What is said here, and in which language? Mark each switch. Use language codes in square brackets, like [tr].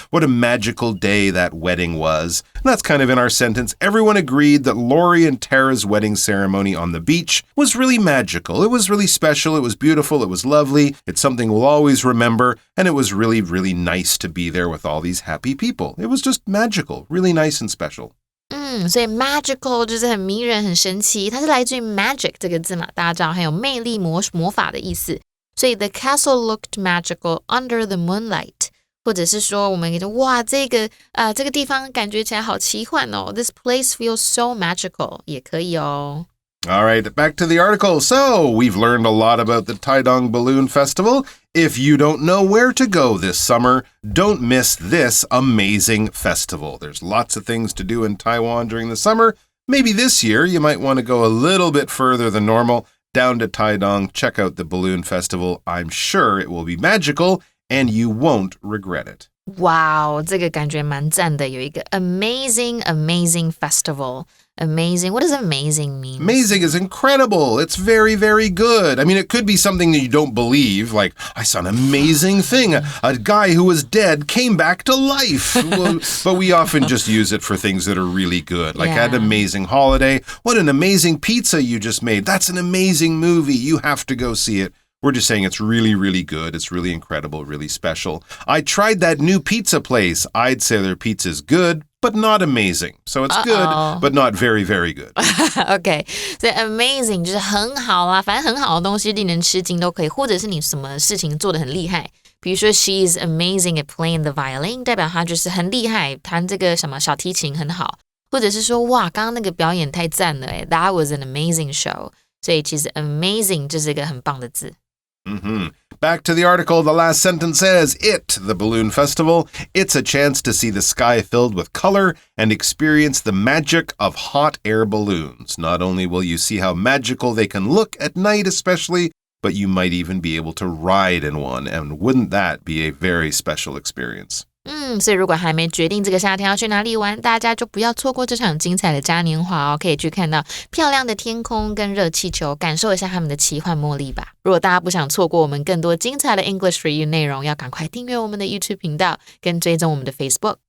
[en] What a magical day that wedding was. And that's kind of in our sentence. Everyone agreed that Lori and Tara's wedding ceremony on the beach was really magical. It was really special. It was beautiful. It was lovely. It's something we'll always remember. And it was really, really nice to be there with all these happy people. It was just magical, really nice and special. [zh] 所以 magical 就是很迷人、很神奇，它是来自于 magic 这个字嘛，大家知道还有魅力、魔法的意思。所以 [en] the castle looked magical under the moonlight， [zh] 或者是说我们可以说哇，这个地方感觉起来好奇幻哦 ， [en] this place feels so magical [zh] 也可以哦。 [en] All right, back to the article. So, we've learned a lot about the Taidong Balloon Festival. If you don't know where to go this summer, don't miss this amazing festival. There's lots of things to do in Taiwan during the summer. Maybe this year you might want to go a little bit further than normal, down to Taidong, check out the balloon festival. I'm sure it will be magical and you won't regret it. [zh] Wow, 这个感觉蛮赞的，有一个 amazing festival. [en] Amazing. What does amazing mean? Amazing is incredible. It's very, very good. I mean, it could be something that you don't believe, like, I saw an amazing thing. A guy who was dead came back to life. But we often just use it for things that are really good, like an amazing holiday. What an amazing pizza you just made. That's an amazing movie. You have to go see it. We're just saying it's really, really good. It's really incredible, really special. I tried that new pizza place. I'd say their pizza's good, but not amazing. So it's good, but not very, very good. [zh] OK, 所以 amazing 就是很好啦，反正很好的东西令人吃惊都可以，或者是你什么事情做得很厉害。比如说 [en] she is amazing at playing the violin， [zh] 代表她就是很厉害，弹这个什么小提琴很好。或者是说哇，刚刚那个表演太赞了诶 ， [en] that was an amazing show。 [zh] 所以其实 amazing 就是一个很棒的字。 [en] Back to the article, the last sentence says, the balloon festival, it's a chance to see the sky filled with color and experience the magic of hot air balloons. Not only will you see how magical they can look at night especially, but you might even be able to ride in one. And wouldn't that be a very special experience? [zh] 所以如果还没决定这个夏天要去哪里玩，大家就不要错过这场精彩的嘉年华哦，可以去看到漂亮的天空跟热气球，感受一下他们的奇幻魔力吧。如果大家不想错过我们更多精彩的 English for You 内容，要赶快订阅我们的 YouTube 频道，跟追踪我们的 Facebook。